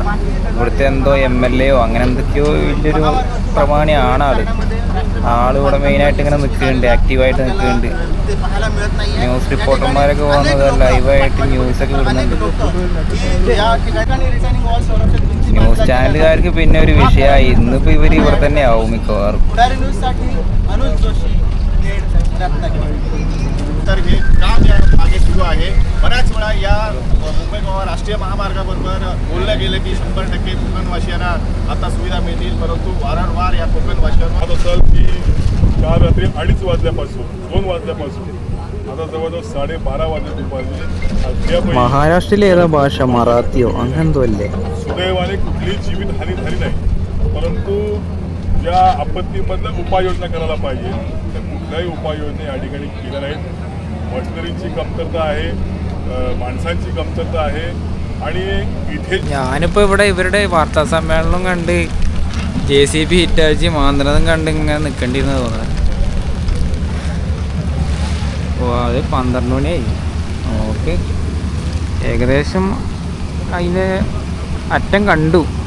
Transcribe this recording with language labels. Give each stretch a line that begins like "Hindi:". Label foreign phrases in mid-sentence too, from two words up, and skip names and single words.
Malayalam: ഇവിടുത്തെ എന്തോ MLA അങ്ങനെ എന്തൊക്കെയോ വലിയൊരു പ്രമാണിയാണ് ആള് ഇവിടെ മെയിനായിട്ട് ഇങ്ങനെ നിൽക്കുന്നുണ്ട്, ആക്റ്റീവായിട്ട് നിൽക്കുന്നുണ്ട്. ന്യൂസ് റിപ്പോർട്ടർമാരൊക്കെ വന്നത് ലൈവായിട്ട് ന്യൂസൊക്കെ വിടുന്നുണ്ട്. ന്യൂസ് ചാനലുകാർക്ക് പിന്നെ ഒരു വിഷയമായി. ഇന്നിപ്പോൾ ഇവർ ഇവിടെ തന്നെ ആവും मिकवार.
Marathi: तर हे काम या मागे सुरू आहे. बऱ्याच वेळा या मुंबई गोवा राष्ट्रीय महामार्गाबरोबर बोललं गेलं की 100% कोकणवासियांना आता सुविधा मिळतील, परंतु वारंवार या कोकणवासियांना असेल की काल रात्री 2:30 वाजल्यापासून 2 वाजल्यापासून आता जवळजवळ 12:30 वाजले दुपारी.
Malayalam: महाराष्ट्रातील ഏതാ ഭാഷ? മറാത്തിയോ അങ്ങനെ എന്തോ അല്ലേ?
Marathi: सुदैवाने कुठलीही जीवितहानी झाली नाही, परंतु ज्या आपत्तीमधल्या उपाययोजना करायला पाहिजे त्या कुठल्याही उपाययोजना या ठिकाणी केल्या नाहीत. मशिनरीची कमतरता आहे, माणसांची कमतरता आहे. आणि इथे
Malayalam: ഞാനിപ്പോൾ ഇവിടെ ഇവരുടെ വാർത്താ സമ്മേളനം കണ്ട് JCB ഹിറ്റാച്ചി മാന്ത്രതും കണ്ട് ഇങ്ങനെ നിൽക്കേണ്ടിയിരുന്നത് തോന്നുന്നത്. അത് 12 മണിയായി. ഓക്കെ, ഏകദേശം അതിൻ്റെ അറ്റം കണ്ടു.